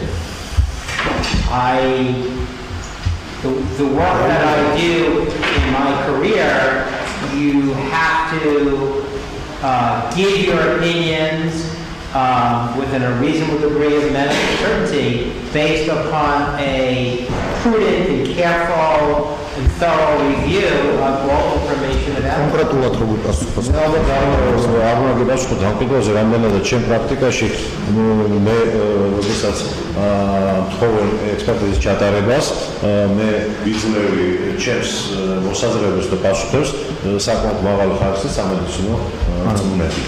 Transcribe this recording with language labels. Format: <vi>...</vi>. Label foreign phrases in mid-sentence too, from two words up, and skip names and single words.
<en>The work that I do in my career, you have to give your opinions within a reasonable degree of medical certainty based upon a prudent and careful and thorough review of all information about it.</en> <ka>კონკრეტულად როგორ პასუხობს? აღნიშნავს დამკვიდრებაზე რამდენადაც ჩემ პრაქტიკაში მე როდესაც თხოვენ ექსპერტიზის ჩატარებას მე ვიძლევი ჩემს მოსაზრებებს და პასუხებს საკმაოდ მაღალი ხარისხის სამედიცინო უნარით.</ka>